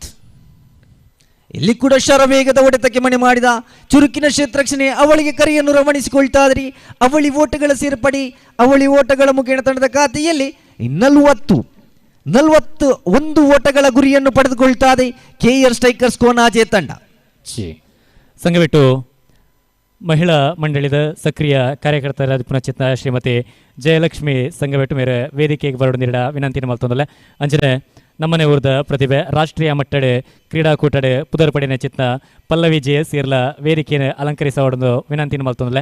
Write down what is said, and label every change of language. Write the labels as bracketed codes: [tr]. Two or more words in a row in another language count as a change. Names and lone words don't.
[kn] ಇಲ್ಲಿ ಕೂಡ ಶರವೇಗದ ಹೊಡೆತಕ್ಕೆ ಮಣೆ ಮಾಡಿದ ಚುರುಕಿನ ಕ್ಷೇತ್ರರಕ್ಷಣೆ, ಅವಳಿಗೆ ಕರೆಯನ್ನು ರವಾನಿಸಿಕೊಳ್ತಾ ಇದ್ರಿ. ಅವಳಿ ಓಟಗಳ ಸೇರ್ಪಡೆ, ಅವಳಿ ಓಟಗಳ ಮುಖೇನ ತಂಡದ ಖಾತೆಯಲ್ಲಿ 41 ಓಟಗಳ ಗುರಿಯನ್ನು ಪಡೆದುಕೊಳ್ತಾ ಇದೆ KR ಸ್ಟ್ರೈಕರ್ಸ್ ಕೋನಾಜೆ ತಂಡ. [tcy] ಸಂಘವಿಟ್ಟು ಮಹಿಳಾ ಮಂಡಳಿದ ಸಕ್ರಿಯ ಕಾರ್ಯಕರ್ತರಾದ ಪುನಚಿತ್ತ ಶ್ರೀಮತಿ ಜಯಲಕ್ಷ್ಮಿ ಸಂಘವಿಟ್ಟು ಮೇರೆ ವೇದಿಕೆಗೆ ಬರೋಡು ನೀಡ ವಿನಂತಿನ ಮಲ್ತೊಂದಲ್ಲ. ಅಂಜನೆ ನಮ್ಮನೆ ಊರ್ದ ಪ್ರತಿಭೆ ರಾಷ್ಟ್ರೀಯ ಮಟ್ಟಡೆ ಕ್ರೀಡಾಕೂಟಡೆ ಪುದರ್ಪಡಿನ ಚಿತ್ತ ಪಲ್ಲವಿ JS ಇರ್ಲ ವೇದಿಕೆಯನ್ನು ಅಲಂಕರಿಸೋಡೊಂದು ವಿನಂತಿನ ಮಲ್ತೊಂದಲ್ಲ.